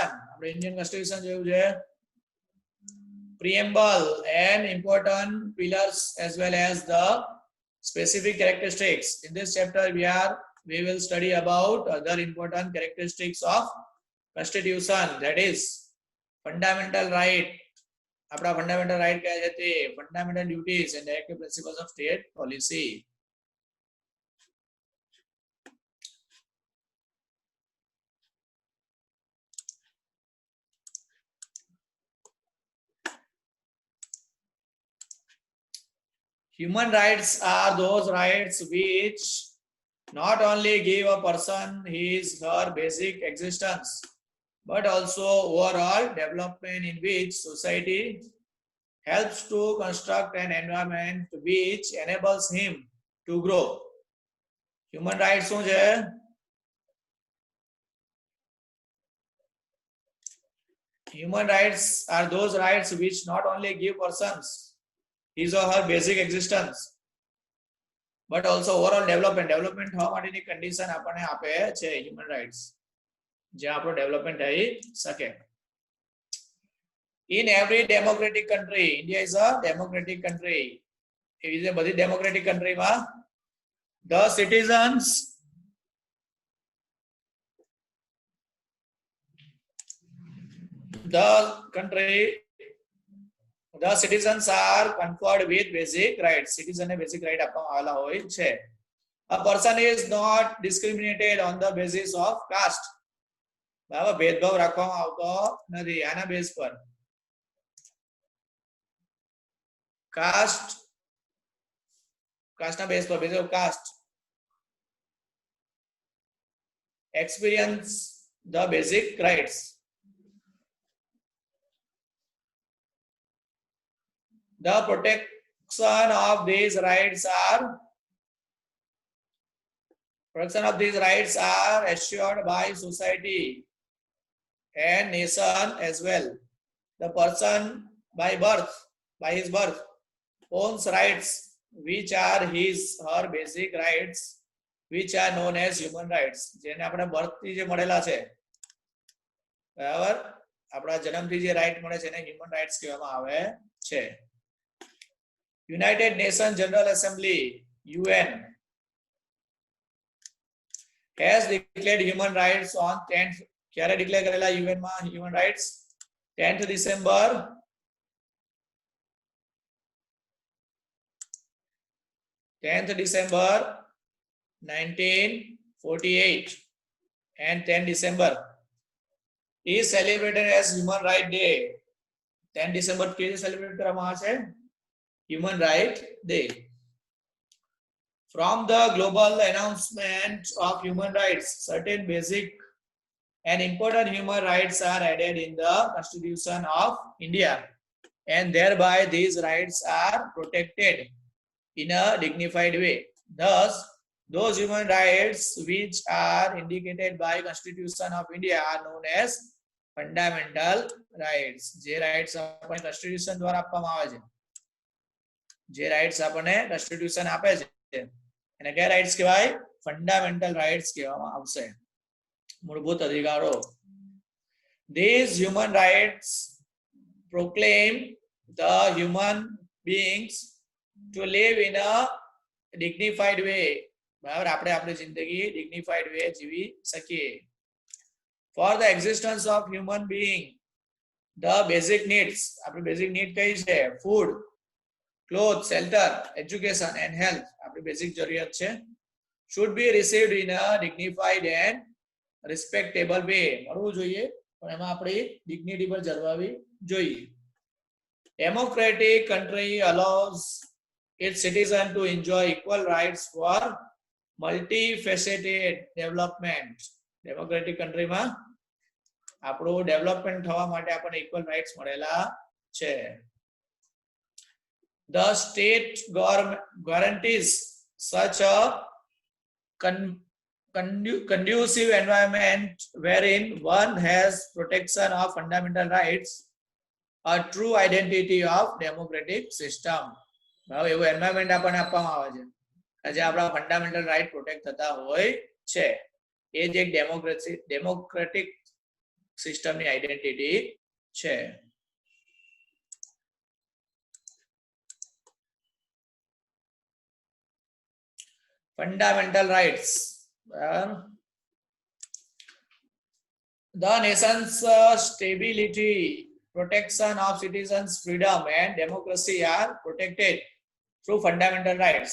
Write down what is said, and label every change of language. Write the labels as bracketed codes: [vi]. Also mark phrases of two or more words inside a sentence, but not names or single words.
[gu] આપણે Indian Constitution જોયું છે, [en] preamble and important pillars as well as the specific characteristics. In this chapter we will study about other important characteristics of Constitution, that is fundamental right. આપણા fundamental right [gu] કયા છે તે [en] fundamental duties and directive principles of state policy. Human rights are those rights which not only give a person his her basic existence, but also overall development in which society helps to construct an environment which enables him to grow. Human rights [gu] શું છે? [en] Human rights are those rights which not only give persons his or her basic existence, but also overall development [gu] થવા માટેની [en] condition [gu] આપણને આપે છે [en] human rights, [gu] જે આપણો development થઈ શકે. [en] In every democratic country, India is a democratic country. [gu] એવી રીતે બધી [en] democratic country માં the citizens are conferred with basic rights. [gu] Citizen ને [en] basic right [gu] આપવામાં આવેલા હોય છે. [en] A person is not discriminated on the basis of caste. [gu] બરાબર, ભેદભાવ રાખવામાં આવતો નથી આના બેઝ પર. કાસ્ટના બેઝ પર, [en] base of caste. Experience the basic rights. The protection of these rights are assured by society and nation as well. The person by his birth owns rights which are his her basic rights, which are known as human rights. [gu] જેને આપણે બર્થથી જે મળેલા છે, બરાબર, આપણા જન્મથી જે રાઈટ મળે છે એને [en] human rights [gu] કહેવામાં આવે છે. [en] United Nations General Assembly UN has declared human rights on 10th. [gu] ક્યારે ડિક્લેર કરેલા UN માં [en] human rights? 10th December 1948 and 10 December is celebrated as Human Rights Day. [gu] 10 December के celebrate કરવામાં આવે છે Human Rights Day. [en] From the global announcement of human rights, certain basic and important human rights are added in the Constitution of India, and thereby these rights are protected in a dignified way. Thus, those human rights which are indicated by Constitution of India are known as fundamental rights. [gu] જે rights આપણે Constitution દ્વારા આપવામાં આવે છે, જે રાઇટ્સ આપણને કોન્સ્ટિટ્યુશન આપે છે એને કયા રાઇટ્સ કહેવાય? [en] fundamental rights [gu] કહેવામાં આવશે, મૂળભૂત અધિકારો. [en] These human rights proclaim the human beings to live in a dignified way. [gu] બરાબર, આપણે આપણી જિંદગી [en] dignified way [gu] જીવી શકીએ. [en] For the existence of human being, the basic needs, આપણી basic need [gu] કઈ છે? [en] Food, clothes, shelter, education and health, [gu] આપણી બેઝિક જરૂરિયાત છે, [en] should be received in a dignified and respectable way. [gu] મળવું જોઈએ પણ એમાં આપણી ડિગ્નિટી પર જળવાવી જોઈએ. [en] Democratic country allows its citizens to enjoy equal rights for multifaceted development. Democratic country [gu] માં આપણું ડેવલપમેન્ટ થવા માટે આપણને [en] equal rights [gu] મળેલા છે. [en] The state government guarantees such a conducive environment wherein one has protection of fundamental rights, a true identity of democratic system. [gu] હવે એવું એન્વાયરમેન્ટ આપણને આપવામાં આવે છે કે જે આપણા [en] fundamental right [gu] પ્રોટેક્ટ થતા હોય છે. એ જ એક ડેમોક્રેટિક સિસ્ટમની આઈડેન્ટિટી છે. [en] Fundamental rights. The nation's stability, protection of citizens' freedom and democracy are protected through fundamental rights.